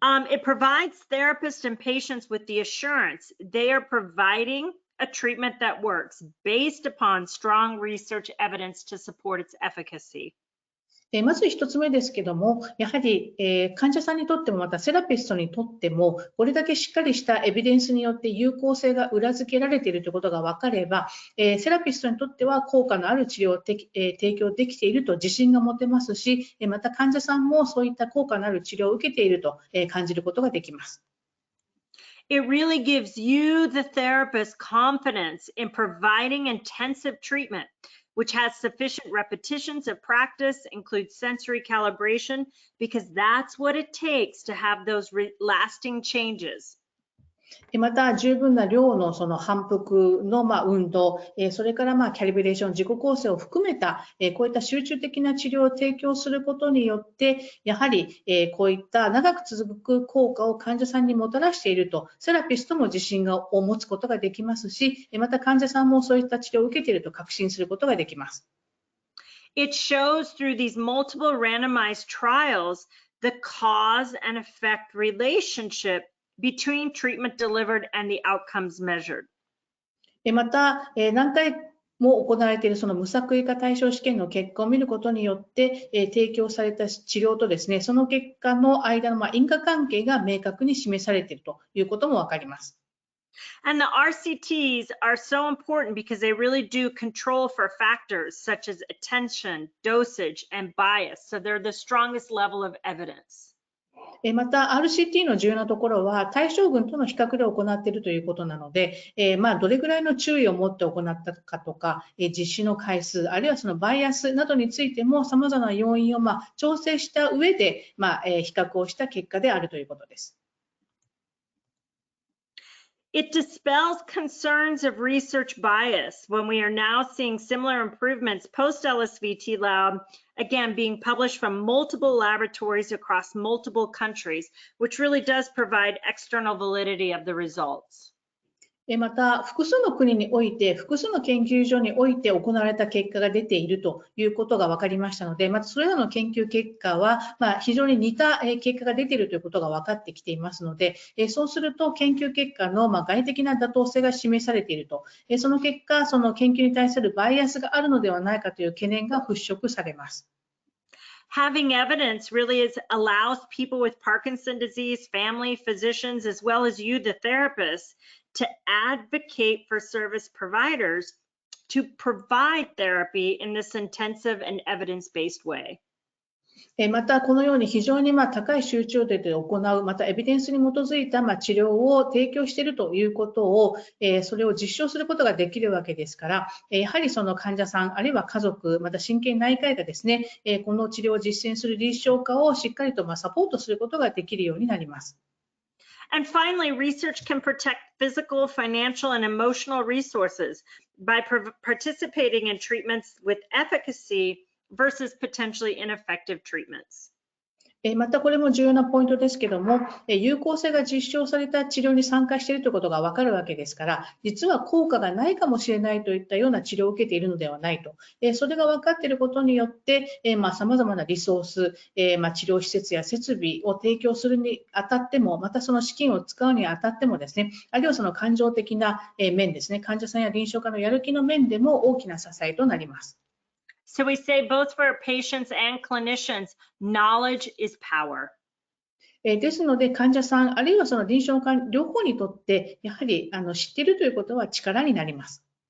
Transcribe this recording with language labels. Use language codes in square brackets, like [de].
[en] It provides therapists and patients with the assurance they are providing a treatment that works based upon strong research evidence to support its efficacy. [ja] まず一つ目ですけども、やはり、患者さんにとってもまたセラピストにとっても、これだけしっかりしたエビデンスによって有効性が裏付けられているということが分かれば、セラピストにとっては効果のある治療を提供できていると自信が持てますし、また患者さんもそういった効果のある治療を受けていると感じることができます。 [en] It really gives you, the therapist, confidence in providing intensive treatment, which has sufficient repetitions of practice, includes sensory calibration, because that's what it takes to have those lasting changes. [ja] また、十分な量のその反復の運動、それからキャリブレーション、自己構成を含めた、こういった集中的な治療を提供することによって、やはりこういった長く続く効果を患者さんにもたらしていると、セラピストも自信を持つことができますし、また患者さんもそういった治療を受けていると確信することができます。 [en] It shows through these multiple randomized trials the cause and effect relationship between treatment delivered and the outcomes measured. [ja] また、何回も行われているその無作為化対象試験の結果を見ることによって、提供された治療とですね、その結果の間の因果関係が明確に示されているということもわかります。 [en] And the RCTs are so important because they really do control for factors such as attention, dosage, and bias. So they're the strongest level of evidence. [ja] また RCT の重要なところは対象群との比較で行っているということなので、どれぐらいの注意を持って行ったかとか、実施の回数、あるいはそのバイアスなどについても様々な要因を調整した上で、比較をした結果であるということです。 [en] It dispels concerns of research bias when we are now seeing similar improvements post LSVT Loud, again being published from multiple laboratories across multiple countries, which really does provide external validity of the results. [ja] また、複数の国において、複数の研究所において行われた結果が出ているということが分かりましたので、またそれらの研究結果は、非常に似た結果が出ているということが分かってきていますので、そうすると研究結果の外的な妥当性が示されていると、その結果、その研究に対するバイアスがあるのではないかという懸念が払拭されます。 [en] Having evidence really allows people with Parkinson's disease, family, physicians, as well as you, the therapist, to advocate for service providers to provide therapy in this intensive and evidence-based way. [ja] また、このように非常に高い集中度で行う、またエビデンスに基づいた治療を提供しているということを、それを実証することができるわけですから、やはりその患者さん、あるいは家族、また神経内科医がですね、この治療を実践する臨床家をしっかりとサポートすることができるようになります。 [en] And finally, research can protect physical, financial, and emotional resources by participating in treatments with efficacy versus potentially ineffective treatments. [ja] またこれも重要なポイントですけども、有効性が実証された治療に参加しているということが分かるわけですから、実は効果がないかもしれないといったような治療を受けているのではないと。それが分かっていることによって、様々なリソース、治療施設や設備を提供するにあたっても、またその資金を使うにあたってもですね、あるいはその感情的な面ですね、患者さんや臨床家のやる気の面でも大きな支えとなります。 [en] So we say both for patients and clinicians, knowledge is power. [ja] ですので、患者さん、あるいはその臨床家両方にとって、やはり知っているということは力になります。